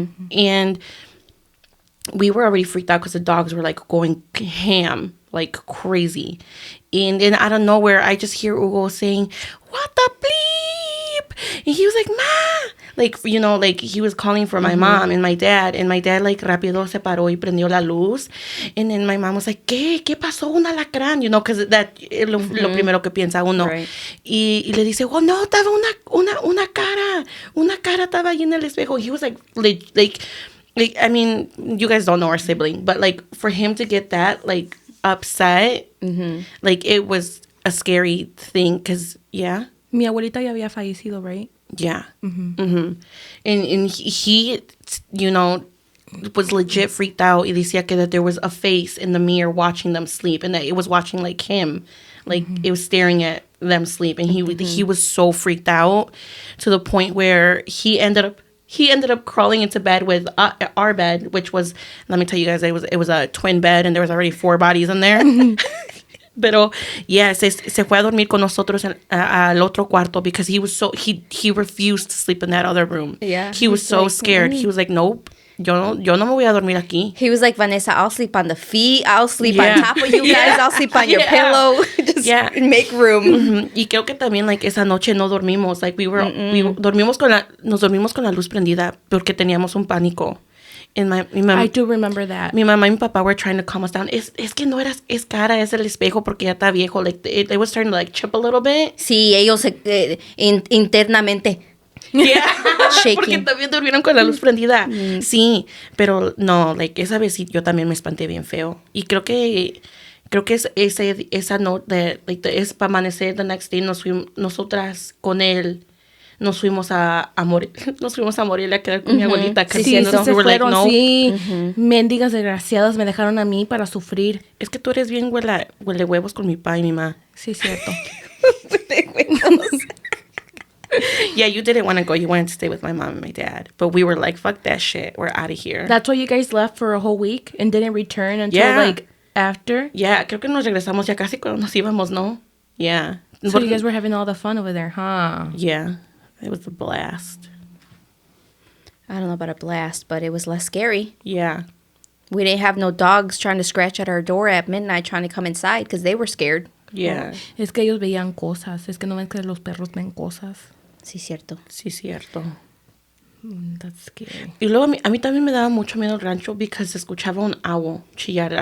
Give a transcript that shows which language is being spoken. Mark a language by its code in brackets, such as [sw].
[en] And we were already freaked out because the dogs were like going ham, like crazy. And then out of nowhere, I just hear Hugo saying, "What the bleep?" And he was like, "Ma!" Like, you know, like he was calling for my mom and my dad. And my dad, like, [es] rápido se paró y prendió la luz. [en] And then my mom was like, [es] ¿Qué pasó? Un alacrán, [en] you know, because that [es] es lo primero que piensa uno. [en] Right. [es] Y le dice, oh, no, estaba una cara estaba ahí en el espejo. [en] He was like, I mean, you guys don't know our sibling, but like for him to get that like upset, like it was a scary thing because, yeah. [es] Mi abuelita ya había fallecido, right? [en] Yeah. And he, you know, was legit freaked out. [es] Y decía que [en] that there was a face in the mirror watching them sleep and that it was watching like him. Like it was staring at them sleep. And he was so freaked out to the point where he ended up crawling into bed with our bed, which was, let me tell you guys, it was a twin bed and there was already 4 bodies in there. Pero yeah, [es] se fue a dormir con nosotros al otro cuarto [en] because he was so he refused to sleep in that other room. Yeah, he was so scared. He was like, nope, [es] yo no me voy a dormir aquí. [en] He was like, Vanessa, I'll sleep on the feet. I'll sleep on top of you guys. I'll sleep on your pillow. Just make room. Y creo que también like esa noche no dormimos. Like nos dormimos con la luz prendida porque teníamos un pánico. And my mom, I do remember that. [es] Mi mamá y mi papá [en] were trying to calm us down. [es] Es que no es cara, es el espejo porque ya está viejo. [en] Like it was starting to like chip a little bit. [es] Sí, ellos internamente. [en] Yeah. Shaking. [es] Porque también durmieron con la luz prendida. Sí, pero no, like esa vez sí, yo también me espanté bien feo. Y creo que esa noche, es para amanecer [en] the next day, [es] nosotras con él. Nos fuimos a Morelia a quedar con mi abuelita. Sí, se fueron, no. Sí. Mendigas desgraciadas me dejaron a mí para sufrir. Es que tú eres bien huele huevos con mi papá y mi mamá. Sí, cierto. [en] Yeah, you didn't want to go. You wanted to stay with my mom and my dad. But we were like, fuck that shit. We're out of here. That's why you guys left for a whole week and didn't return until like after? [es] Yeah, creo que nos regresamos ya casi cuando nos íbamos, ¿no? [en] Yeah. So you guys were having all the fun over there, huh? Yeah. It was a blast. I don't know about a blast, but it was less scary. Yeah. We didn't have no dogs trying to scratch at our door at midnight trying to come inside because they were scared. Yeah. [es] Es que ellos veían cosas. Es que no ven que los perros ven cosas. Sí, cierto. Sí, cierto. [en] That's scary. [es] Y luego a mí también me daba mucho miedo el rancho because se escuchaba un owl chillar.